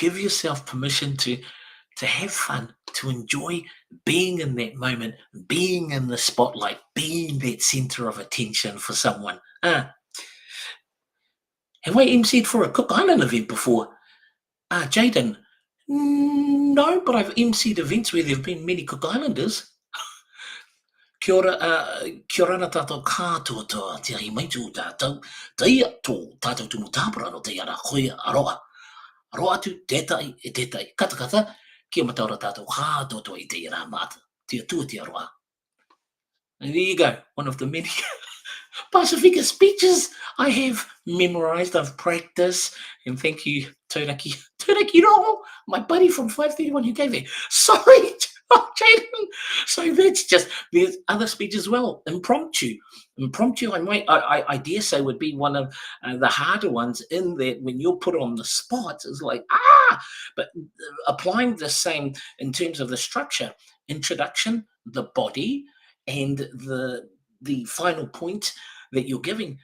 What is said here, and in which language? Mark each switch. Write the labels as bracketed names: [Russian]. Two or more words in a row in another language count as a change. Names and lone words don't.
[English] Give yourself permission to have fun, to enjoy being in that moment, being in the spotlight, being that center of attention for someone. Have I emceed for a Cook Island event before? Jaden. No, but I've emceed events where there have been many Cook Islanders. [Rarotongan] Kia ora tātou kātua toa, te ahi mai tū tātou, teia tō tātou tumu tāpura no te ara koe aroa. Aroa atu, tētai e tētai, kata, kia mataura tātou kātua toa I te ira māta, tia tua te aroa. [English] And there you go, one of the many Pacifica speeches I have memorized, I've practiced, and thank you, Tūraki Rongo, my buddy from 531 who gave it. Sorry, Jaden. So that's just, there's other speeches as well, impromptu, I dare say would be one of the harder ones, in that when you're put on the spot, it's like, but applying the same in terms of the structure, introduction, the body, and the final point that you're giving.